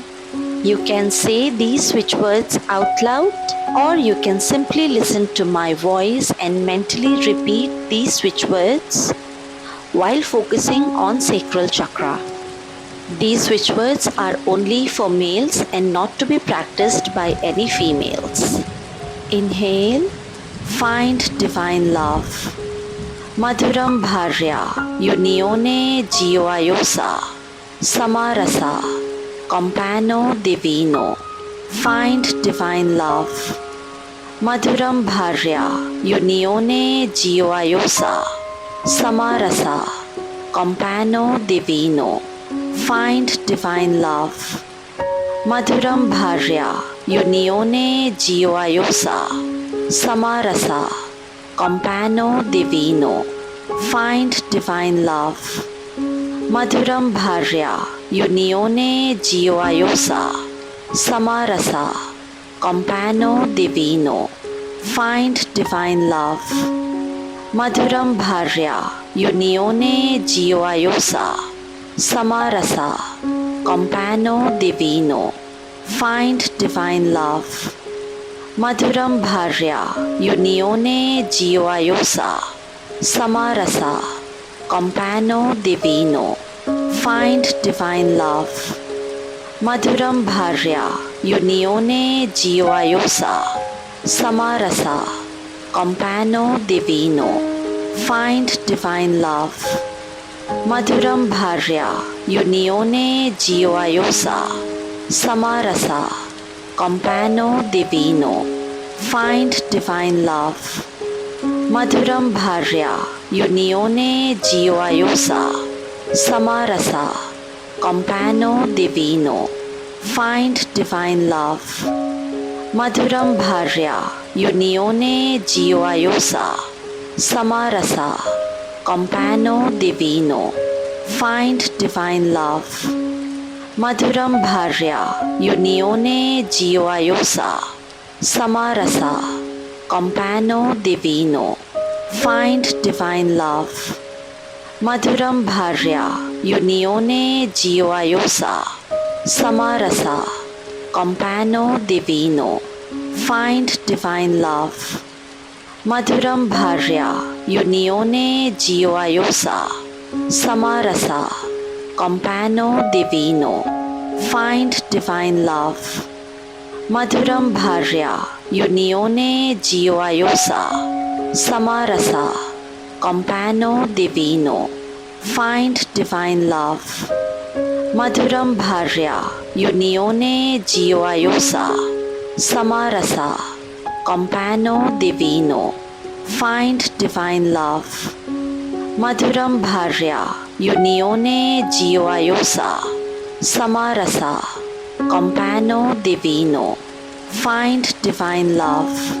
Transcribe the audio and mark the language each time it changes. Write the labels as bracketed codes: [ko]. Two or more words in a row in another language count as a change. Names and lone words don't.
[en] You can say these switch words out loud, or you can simply listen to my voice and mentally repeat these switch words while focusing on sacral chakra. These switch words are only for males and not to be practiced by any females. Inhale, find divine love. [sa] Madhuram bharya, [it] unione gioiosa, samarasa, compano divino. [en] Find divine love. [sa] Madhuram bharya, [it] unione gioiosa, samarasa, compano divino. [en] Find divine love. [sa] Madhuram bharya, [it] unione gioiosa, samarasa, compano divino. [en] Find divine love. [sa] Madhuram bharya, [it] unione gioiosa, samarasa, compano divino. [en] Find divine love. [sa] Madhuram bharya, [it] unione gioiosa, samarasa, compano divino. [en] Find divine love. [sa] Madhuram bharya, [it] unione gioiosa, samarasa, compano divino. [en] Find divine love. [sa] Madhuram bharya, [it] unione gioiosa, samarasa, compano divino. [en] Find divine love. [sa] Madhuram bharya, [it] unione gioiosa, samarasa, compano divino. [en] Find divine love. [sa] Madhuram bharya, [it] unione gioiosa, samarasa, compano divino. [en] Find divine love. [sa] Madhuram bharya, [it] unione gioiosa, samarasa, compano divino. [en] Find divine love. [sa] Madhuram bharya, [it] unione gioiosa, samarasa, compano divino. [en] Find divine love. [sa] Madhuram bharya, [it] unione gioiosa, samarasa, compano divino. [en] Find divine love. [sa] Madhuram bharya, [it] unione gioiosa, samarasa, compano divino. [en] Find divine love. [sa] Madhuram bharya, [it] unione gioiosa, samarasa, compano divino. [en] Find divine love. [sa] Madhuram Bharya [it] Unione Gioiosa Samarasa Compano Divino [en] Find Divine Love. [sa] Madhuram Bharya [it] Unione Gioiosa Samarasa Compano Divino [en] Find Divine Love.